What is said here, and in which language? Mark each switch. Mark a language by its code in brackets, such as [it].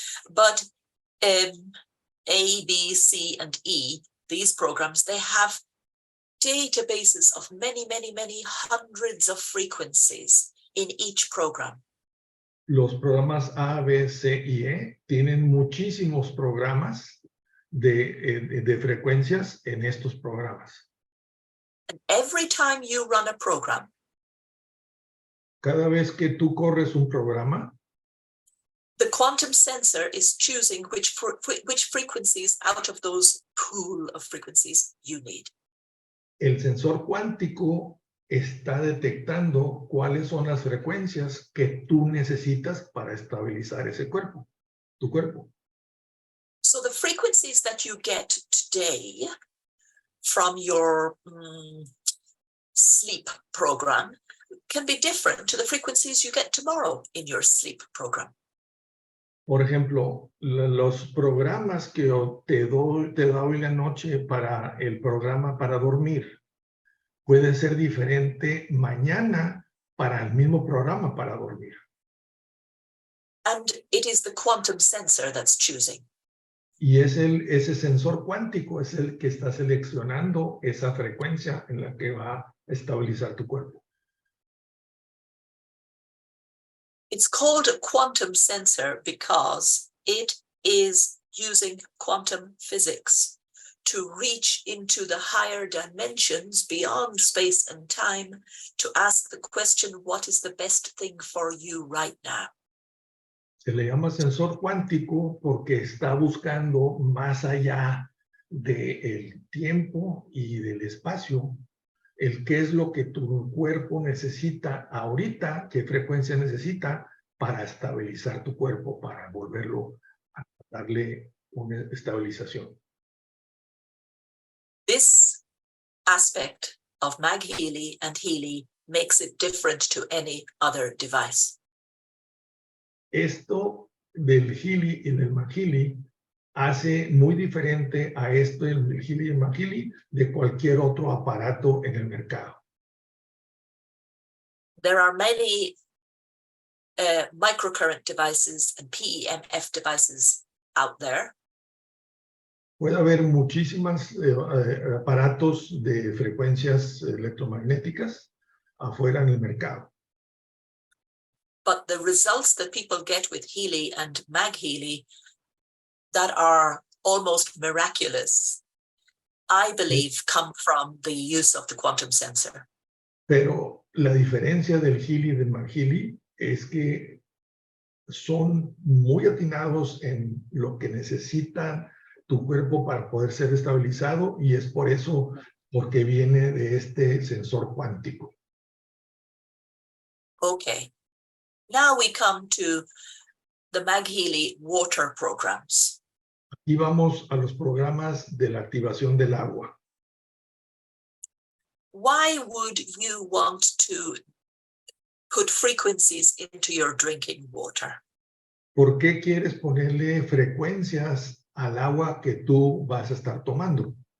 [en] But A, B, C, and E, these programs, they have databases of many hundreds of frequencies in each program. [es] Los programas A, B, C y E tienen muchísimos programas de frecuencias en estos programas. [en] And every time you run a program, [es] cada vez que tú corres un programa, [en] the quantum sensor is choosing which frequencies out of those pool of frequencies you need. [es] El sensor cuántico está detectando cuáles son las frecuencias que tú necesitas para estabilizar ese cuerpo, tu cuerpo. [en] So the frequencies that you get today from your sleep program can be different to the frequencies you get tomorrow in your sleep program. [es] Por ejemplo, los programas que te doy la noche para el programa para dormir puede ser diferente mañana para el mismo programa para dormir. [en] And it is the quantum sensor that's choosing. [es] Y es ese sensor cuántico es el que está seleccionando esa frecuencia en la que va a estabilizar tu cuerpo. [en] It's called a quantum sensor because it is using quantum physics to reach into the higher dimensions beyond space and time to ask the question, what is the best thing for you right now? [es] Se le llama sensor cuántico porque está buscando más allá del tiempo y del espacio el qué es lo que tu cuerpo necesita ahorita, qué frecuencia necesita para estabilizar tu cuerpo, para volverlo a darle una estabilización. [en] This aspect of MagHealy and Healy makes it different to any other device. [es] Esto del Healy y del MagHealy hace muy diferente a esto del Healy y MagHealy de cualquier otro aparato en el mercado. [en] There are many microcurrent devices and PEMF devices out there. [es] Puede haber muchísimos aparatos de frecuencias electromagnéticas afuera en el mercado. [en] But the results that people get with Healy and MagHealy that are almost miraculous, I believe, come from the use of the quantum sensor. [es] Pero la diferencia del Healy y del MagHealy es que son muy atinados en lo que necesita tu cuerpo para poder ser estabilizado y es por eso porque viene de este sensor cuántico. [en] Okay. Now we come to the MagHealy water programs. [es] Aquí vamos a los programas de la activación del agua. [en] Why would you want to put frequencies into your drinking water? [es] ¿Por qué quieres ponerle frecuencias al agua que tú vas a estar tomando?